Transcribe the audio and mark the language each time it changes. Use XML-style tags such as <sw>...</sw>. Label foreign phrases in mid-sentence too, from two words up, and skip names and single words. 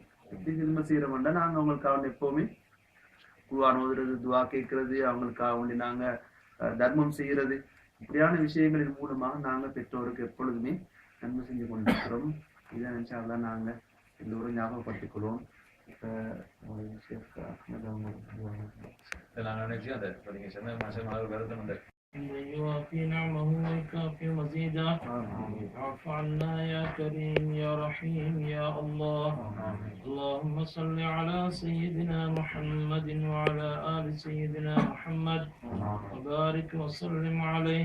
<ta>எப்படி ஹிதுமத் செய்யறோம்னா, நாங்க அவங்களுக்காக எப்பவுமே குர்ஆன் ஓதுறது, துவா கேட்கறது, அவங்களுக்காக நாங்க தர்மம் செய்யறது, இப்படியான விஷயங்களின் மூலமாக நாங்க பெற்றோருக்கு எப்பொழுதுமே நன்மை செஞ்சு கொண்டிருக்கிறோம். இதை நினைச்சாதான் நாங்க எல்லோரும் ஞாபகப்படுத்திக் கொள்வோம்.</ta> <ar>يوافي نعمه ويكافئ مزيدا. اعف عنا يا كريم يا رحيم يا الله. اللهم صل على سيدنا محمد وعلى آل سيدنا محمد وبارك وسلم عليه.</ar>